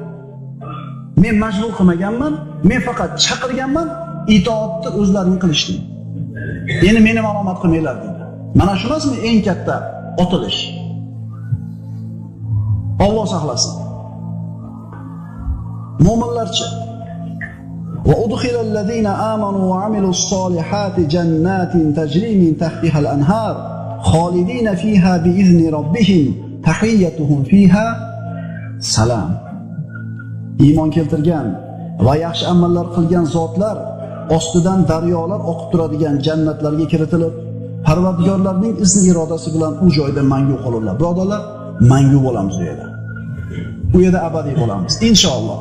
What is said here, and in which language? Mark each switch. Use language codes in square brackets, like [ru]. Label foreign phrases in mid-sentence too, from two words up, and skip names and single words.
[uz] Men majbur qilmaganman, men faqat chaqirganman, itoatni o'zlaring qilishding. Endi meni ma'lumot qilmanglar dedi. Mana shu emasmi eng katta otilish? Alloh saqlasin. [ar] Mo'minlarcha وأدخل الذين آمنوا وعملوا الصالحات جنات تجري من تحتها الأنهار خالدين فيها بإذن ربهم تحيتهم فيها سلام. [uz] Iymon keltirgan va yaxshi amallar qilgan zotlar ostidan daryolar oqib turadigan jannatlarga kiritilib, Parvardigorlarning izni irodasi bilan u joyda mangu qolurlar. Birodarlar, mangu bo'lamiz u yerda. U yerda abadiy bo'lamiz inshaalloh.